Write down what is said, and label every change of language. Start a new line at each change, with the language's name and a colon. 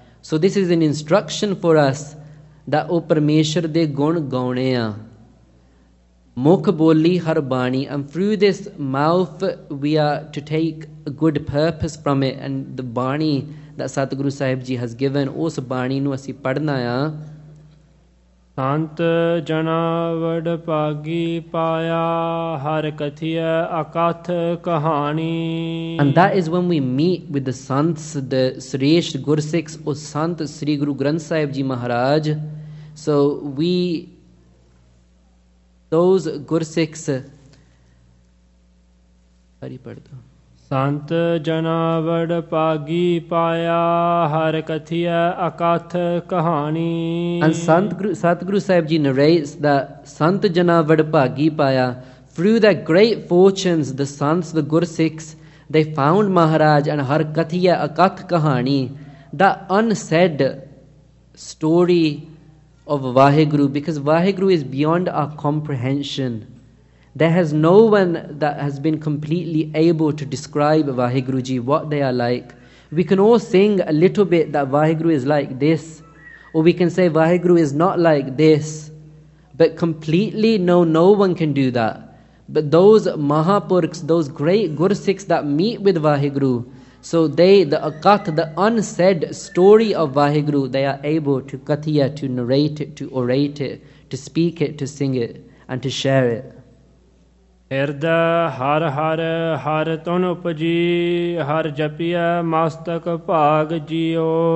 English: So this is an instruction for us that
Punjabi: O Parmeshwar de gun gaune a.
English: Mukh boli har bani, and through this mouth we are to take a good purpose from it, and the bani that Satguru Sahib Ji has given,
Punjabi: us bani nu asi padna a. ਸੰਤ ਜਨਾ ਵਡ ਭਾਗੀ ਪਾਇਆ ਹਰ ਕਥਿਆ ਅਕਥ ਕਹਾਣੀ
English: And that is when we meet with the Sants, the Shreshth Gursikhs or Sant Sri Guru Granth Sahib Ji Maharaj. So those Gursikhs Hari Padda
Punjabi: ਸੰਤ ਜਨਾ ਵਡ ਭਾਗੀ ਪਾਇਆ ਹਰ ਕਥਿਆ ਅਕਥ ਕਹਾਣੀ
English: And Satguru Sahib Ji narrates that
Punjabi: Sant Jana Vadbhagi Paya,
English: through their great fortunes, the Sants, the Gursikhs, they found Maharaj and
Punjabi: Har Kathiya Akath Kahani,
English: that unsaid story of Vaheguru, because Vaheguru is beyond our comprehension. There has no one that has been completely able to describe Vaheguru Ji, what they are like. We can all sing a little bit that Vaheguru is like this, or we can say Vaheguru is not like this, but completely no one can do that. But those Mahapurkhs, those great Gursikhs that meet with Vaheguru, so they, the Akath, the unsaid story of Vaheguru, they are able to kathiya, to narrate it, to orate it, to speak it, to sing it, and to share it.
Punjabi: ਹਿਰਦੈ ਹਰ ਹਰ ਹਰ ਤੁਨ ਉਪਜੀ ਹਰ ਜਪਿਆ ਮਸਤਕ ਭਾਗ ਜਿਓ